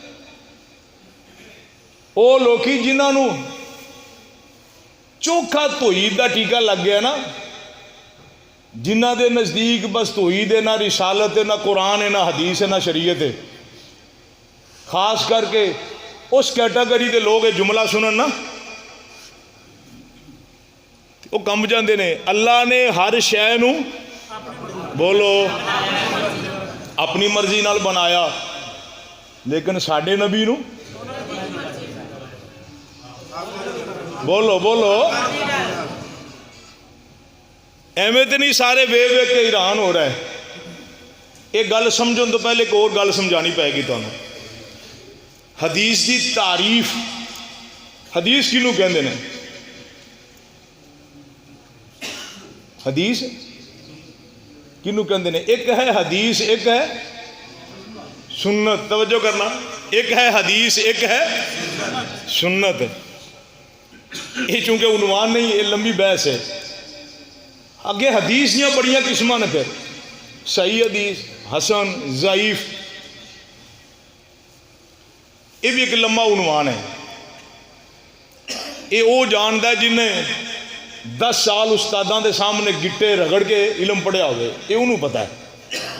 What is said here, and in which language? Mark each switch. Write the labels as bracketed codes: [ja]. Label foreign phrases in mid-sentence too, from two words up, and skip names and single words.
[pa] وہ لوکی جنہوں چوکھا توحید دا ٹیکہ لگ گیا نا، جنہ دے نزدیک بس توحید ہے، نہ رسالت ہے، نہ قرآن ہے، نہ حدیث ہے، نہ شریعت ہے، خاص کر کے [ur] اس کیٹاگری کے لوگ یہ جملہ [pa] سنن نا وہ کم جاندے نے. اللہ نے ہر شے نو بولو اپنی مرضی نال بنایا، لیکن ساڈے نبی نو بولو بولو ایویں تو نہیں سارے ویکھ ویکھ کے حیران ہو رہا ہے. یہ گل سمجھن تو پہلے ایک اور گل سمجھانی پائے گی تمہیں. حدیث کی تعریف، حدیث کینوں کہندے نے؟ حدیث کینوں کہندے نے؟ [ur] ایک ہے حدیث، ایک ہے سنت. توجہ کرنا، ایک ہے حدیث، ایک ہے سنت. یہ چونکہ عنوان نہیں، یہ لمبی بحث ہے. [pa] اگے حدیث دیاں بڑیاں قسماں نے، پھر صحیح حدیث، حسن، ضعیف، یہ بھی ایک لمبا عنوان ہے. یہ وہ جاندا ہے جن نے 10 سال استاداں دے سامنے گٹے رگڑ کے علم پڑھیا ہوئے، یہ انہوں پتہ ہے.